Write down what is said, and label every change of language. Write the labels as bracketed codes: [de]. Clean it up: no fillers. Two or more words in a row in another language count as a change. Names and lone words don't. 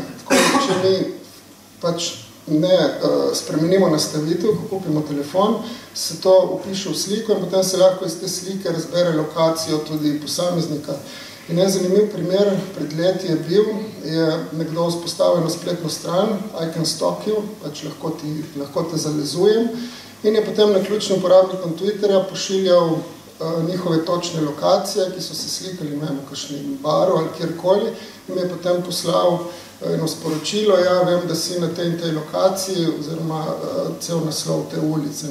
[sl] Tako, če mi pač ne spremenimo nastavitev, ko kupimo telefon, se to upiše v sliko in potem se lahko iz te slike razbere lokacijo tudi posameznika. In en zanimiv primer pred leti je bil, je nekdo vzpostavil na spletno stran, [en] I can stalk you, [sl] pač lahko te zalezujem, in je potem naključnim uporabnikom Twitterja pošiljal njihove točne lokacije, ki so se slikali v kakšnem baru ali kjerkoli, in mi je potem poslal eno sporočilo, ja, vem, da si na tej in tej lokaciji, oziroma cel naslov te ulice.